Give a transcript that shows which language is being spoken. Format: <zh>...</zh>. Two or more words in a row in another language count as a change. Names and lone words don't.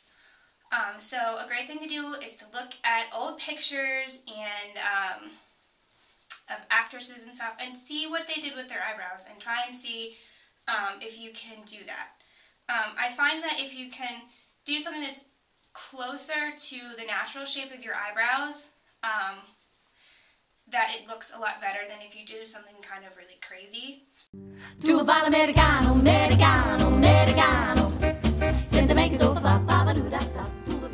<en>So a great thing to do is to look at old pictures and of actresses and stuff and see what they did with their eyebrows and try and see if you can do that. I find that if you can do something that's closer to the natural shape of your eyebrows, that it looks a lot better than if you do something kind of really crazy.</en> <nap>Tu va l'americano, americano, americano, sente me che tu fa pa pa pa du da da.</nap>